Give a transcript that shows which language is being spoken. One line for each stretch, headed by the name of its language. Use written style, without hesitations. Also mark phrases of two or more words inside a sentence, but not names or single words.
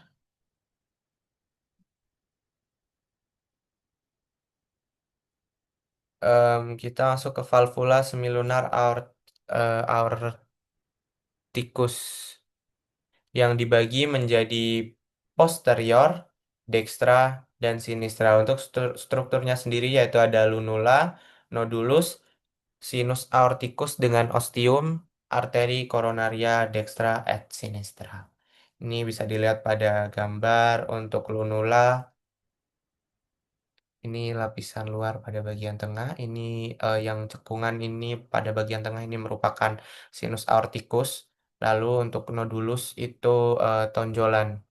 Indonesian: Kita masuk ke valvula semilunar aorticus yang dibagi menjadi posterior, dextra, dan sinistra. Untuk strukturnya sendiri yaitu ada lunula, nodulus, sinus aorticus dengan ostium, arteri coronaria dextra et sinistra. Ini bisa dilihat pada gambar untuk lunula. Ini lapisan luar pada bagian tengah. Ini yang cekungan ini pada bagian tengah ini merupakan sinus aorticus. Lalu untuk nodulus itu tonjolan.